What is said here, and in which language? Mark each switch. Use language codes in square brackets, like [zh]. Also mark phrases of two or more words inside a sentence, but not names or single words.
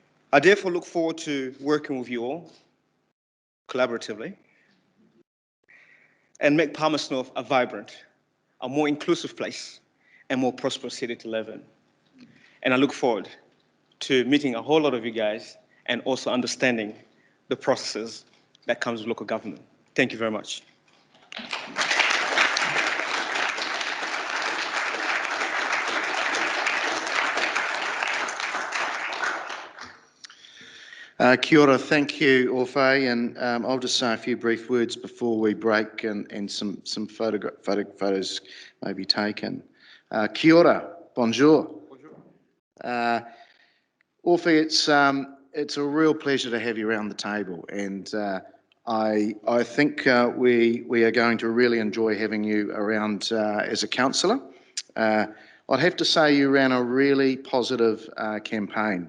[en] I therefore look forward to working with you all collaboratively and make Palmerston North a vibrant, a more inclusive place and more prosperous city to live in. And I look forward to meeting a whole lot of you guys and also understanding the processes that comes with local government. Thank you very much. [mi] Kia ora, [en] thank you, Orphe, and I'll just say a few brief words before we break and some photos may be taken. [mi] Kia ora, bonjour. [en] Orphe, it's a real pleasure to have you around the table, and I think we are going to really enjoy having you around as a councillor. I'd have to say you ran a really positive campaign.